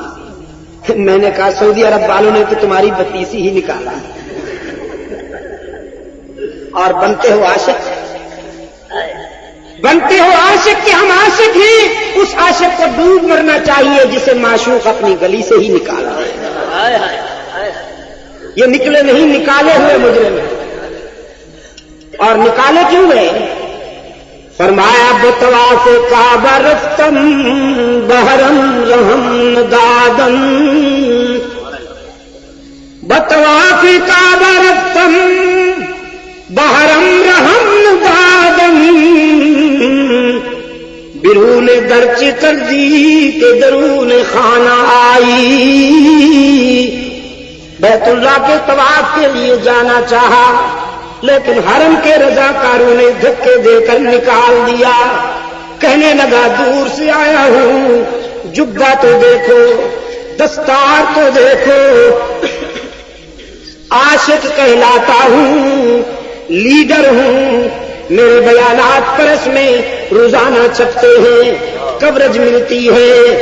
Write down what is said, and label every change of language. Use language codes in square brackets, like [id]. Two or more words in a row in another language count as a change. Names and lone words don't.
[ur] میں نے کہا سعودی عرب والوں نے تو تمہاری 32 ہی نکالا، اور بنتے ہو عاشق، بنتے ہو عاشق کہ ہم عاشق ہیں، اس عاشق کو ڈوب مرنا چاہیے جسے معشوق اپنی گلی سے ہی نکالا۔ یہ نکلے نہیں، نکالے ہوئے مجرم ہیں۔ اور نکالے کیوں گئے؟ فرمایا [fa] بطواف کعبہ رفتم بحرم رحم دادن، بطواف کعبہ رفتم بحرم رحم دادن، برون درچ کر دی کہ درون خانہ آئی، [ur] بیت اللہ کے طواف کے لیے جانا چاہا لیکن حرم کے رضاکاروں نے دھکے دے کر نکال دیا۔ کہنے لگا دور سے آیا ہوں، جبہ تو دیکھو، دستار تو دیکھو، عاشق کہلاتا ہوں، لیڈر ہوں، میرے بیانات پرس میں روزانہ چھپتے ہیں، کوریج ملتی ہے۔